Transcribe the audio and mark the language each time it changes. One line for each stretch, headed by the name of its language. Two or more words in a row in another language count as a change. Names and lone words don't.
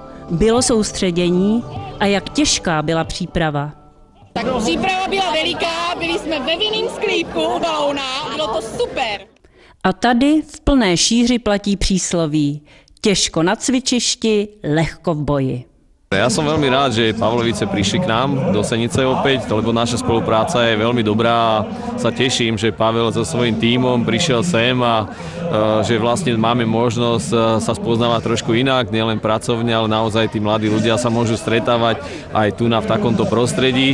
Czech: Bylo soustředění a jak těžká byla příprava? Tak příprava byla veliká, byli jsme ve vinném sklípku u balóna, bylo to super. A tady v plné šíři platí přísloví. Těžko na cvičišti, lehko v boji.
Slovak: Ja som veľmi rád, že Pavlovice prišli k nám do Senice opäť, lebo naša spolupráca je veľmi dobrá a sa teším, že Pavel so svojím tímom prišiel sem a že vlastne máme možnosť sa spoznávať trošku inak, nielen pracovne, ale naozaj tí mladí ľudia sa môžu stretávať aj tu v takomto prostredí.